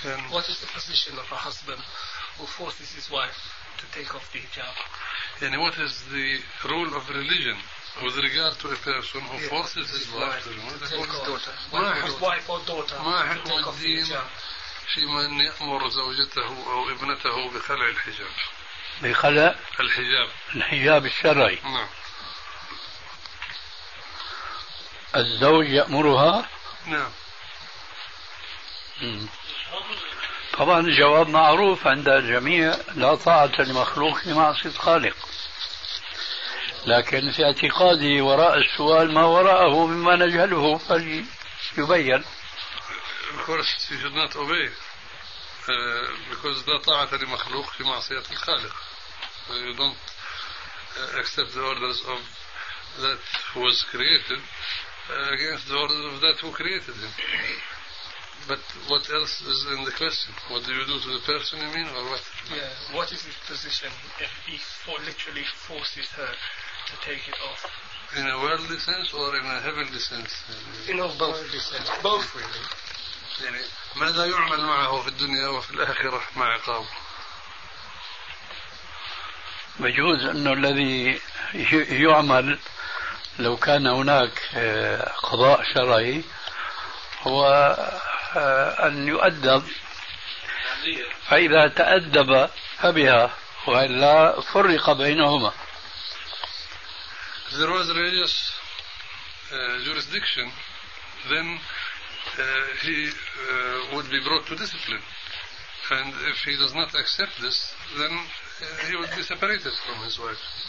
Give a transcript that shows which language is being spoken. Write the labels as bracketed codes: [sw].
[en] What is the position of a husband who forces his wife to take off the hijab? And what is the role of religion with regard to a person who forces his wife to take off his wife or daughter to take off the hijab? [ar] من يأمر زوجته أو ابنته بخلع الحجاب. بخلع الحجاب. الحجاب الشرعي. نعم. الزوج يأمرها. نعم. طبعا الجواب معروف عند الجميع، لا طاعة لمخلوق في معصية خالق. لكن في اعتقادي وراء السؤال ما وراءه مما نجهله فليبين. [en] Of course you should not obey. Because that [ar] طاعة لمخلوق في معصية الخالق. [en] You don't accept the orders of that who was created against the orders of that who created him. But what else is in the question? What do you do to the person, you mean, or what? Yeah. What is his position if he literally forces her to take it off? In a worldly sense or in a heavenly sense? In a worldly sense. Both really. [ar] يعني ماذا يعمل معه في الدنيا وفي الآخرة مع عقابه؟ بجوز أنه الذي يعمل لو كان هناك قضاء شرعي هو أن يؤدب، فإذا تأدب فبها وإلا فرق بينهما. [en] There was religious jurisdiction then he would be brought to discipline, and if he does not accept this, then he would be separated from his wife.